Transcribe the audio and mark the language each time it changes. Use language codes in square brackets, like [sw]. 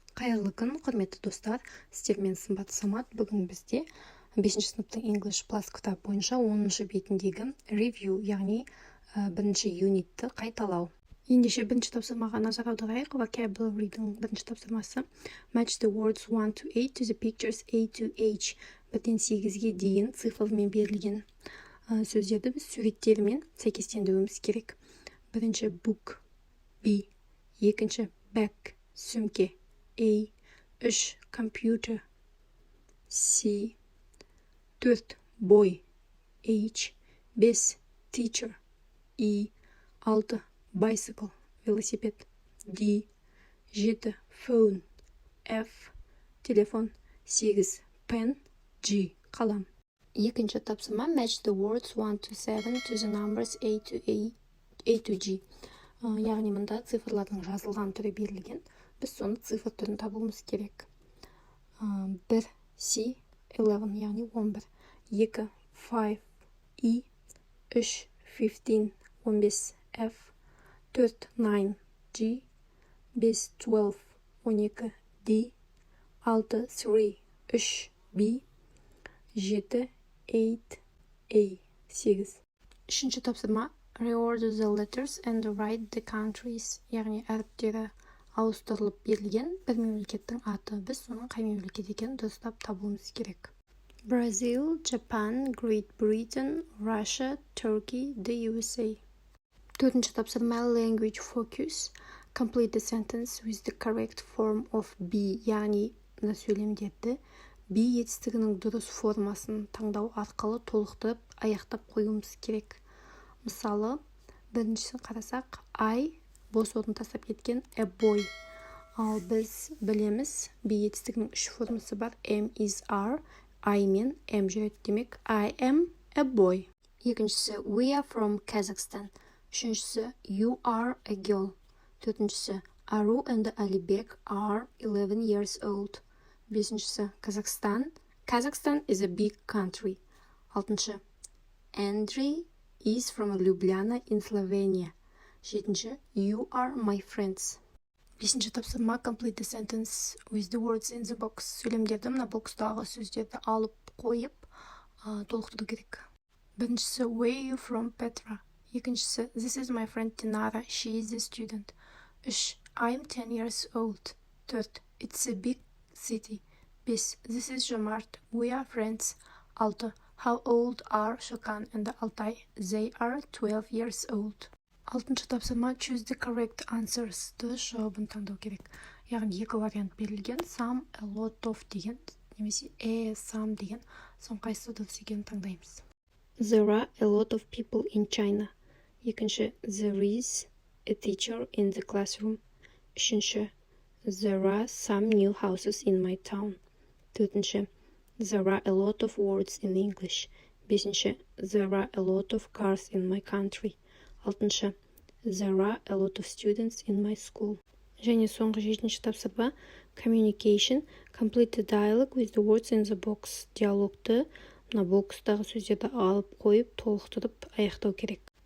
[kk] Қайырлы күн, құрметті достар. Сіздермен сымбат Самат. Бүгін бізде 5-ші сыныптың English Plus кітап бойынша 10-шы бетіндегі review, яғни бірінші юнитті қайталау. Ендеше бірінші тапсырмаға назар аударайық. Vocabulary'дің бірінші тапсырмасы. [en] Match the words 1 to 8 to the pictures A to H. [kk] 1-8-ге дейін цифрмен берілген сөздерді біз суреттермен сәйкестендіруіміз керек. Бірінші book, B. Екінші bag, сөмке, A. [en] 3. Computer, C. 4. Boy, H. 5. Teacher, E. 6. Bicycle, велосипед, D. 7. Phone, F. [kk] Телефон, [en] 8. [kk] Pen, G. Қалам. Екінші тапсырма. [en] Match the words 1 to 7 to the numbers A to G. [kk] Яғни мұнда цифрлардың жазылған түрі берілген. Біз соны цифр түрін табуымыз керек. 1. C, 11, яғни 11. 2. 5, E. 3. 15, 15, F. 4. 9, G. 5. 12, 12, D. 6. 3, 3, B. 7. 8, A, 8. Үшінші тапсырма. [en] Reorder the letters and write the countries. [kk] Яғни әріптері ауыстырылып берілген бір мемлекеттің аты. Біз соның қай мемлекет екенін дұрыстап табуымыз керек. [en] Brazil, Japan, Great Britain, Russia, Turkey, the USA. [kk] Төртінші тапсырма. [en] Language focus. Complete the sentence with the correct form of be. [kk] Яғни мына сөйлемдерді be етістігінің дұрыс формасын таңдау арқылы толықтырып аяқтап қоюымыз керек. Мысалы, біріншісін қарасақ, I бос орын тастап кеткен [en] a boy. [kk] Ал біз білеміз, be етістігінің 3 формасы бар. [en] Am, is, are. [kk] I мен am жүреді. Демек, [en] I am a boy. [kk] Екіншісі, [en] we are from Kazakhstan. [kk] Үшіншісі, [en] you are a girl. [kk] Төртіншісі, [en] Arу and Alibek are 11 years old. [kk] Бесіншісі, [en] Kazakhstan is a big country. [kk] Алтыншы, [en] Andrei is from Ljubljana in Slovenia. [kk] Жетінші, [en] you are my friends. [kk] Бесінші тапсырма. [en] Complete the sentence with the words in the box. [kk] Сөйлемдерді мына бокстағы сөздерді алып қойып толықтыру керек. Біріншісі, [en] where are you from, Petra? [kk] Екіншісі, [en] this is my friend Tinara, she is a student. 3. I'm 10 years old. 4. It's a big city. 5. This is Jomart, we are friends. 6. How old are Shokan and Altai? They are 12 years old. [kk] Алтыншы тапсырма. [en] Choose the correct answers. [kk] Дұрыс жауабын таңдау керек. Яғни екі вариант берілген. Some, a lot of деген, немесе some деген. Соң қайсысы дұрыс екенін таңдаймыз. [en] There are a lot of people in China. [kk] Екінші, [en] there is a teacher in the classroom. [kk] Үшінші, [en] there are some new houses in my town. [kk] Төртінші, [en] there are a lot of words in English. [kk] Бесінші, [en] there are a lot of cars in my country. [kk] Алтыншы, [en] there are a lot of students in my school. [kk] Және соңғы 7-ші тапсырма. Communication. [en] Complete the dialogue with the words in the box. [kk] Диалогты мына бокстағы сөздерді алып қойып, толықтырып аяқтау керек.